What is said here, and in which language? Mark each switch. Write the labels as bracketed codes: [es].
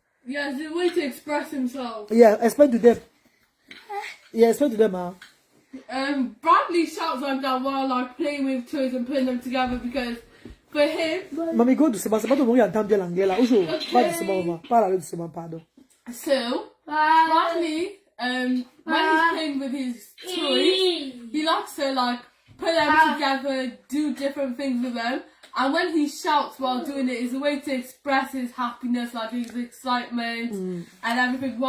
[en] Yeah, it's a way to express himself. Yeah, explain to them. Yeah, explain to them, Bradley shouts like that while like playing with toys and putting them together because for him. [fr] Mamie, go doucement, c'est pas tout le monde qui entend bien l'anglais là. Aujourd'hui, pas doucement, maman. Parle doucement, pardon. [en] So, Bradley, when he's playing with his toys, he likes to like put them together, do different things with them. And when he shouts while doing it, it's a way to express his happiness, like his excitement and everything.